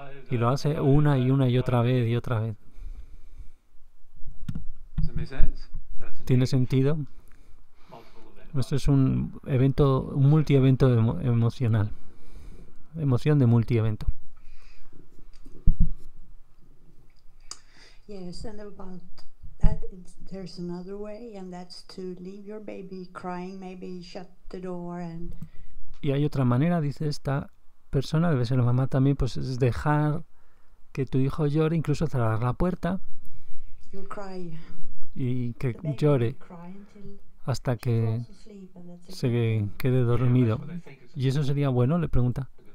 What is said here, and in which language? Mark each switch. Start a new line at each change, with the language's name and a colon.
Spanish: Y lo hace una y otra vez y otra vez. ¿Tiene sentido? Esto es un multievento emocional. Emoción de multievento.
English: Yes, and about that, there's another way, and that's to leave your baby crying, maybe shut the door and...
Spanish: Y hay otra manera, dice esta persona, debe ser la mamá también, pues es dejar que tu hijo llore, incluso cerrar la puerta.
English: You'll cry.
Spanish: Y que llore hasta que se quede dormido. ¿Y eso sería bueno? Le pregunta.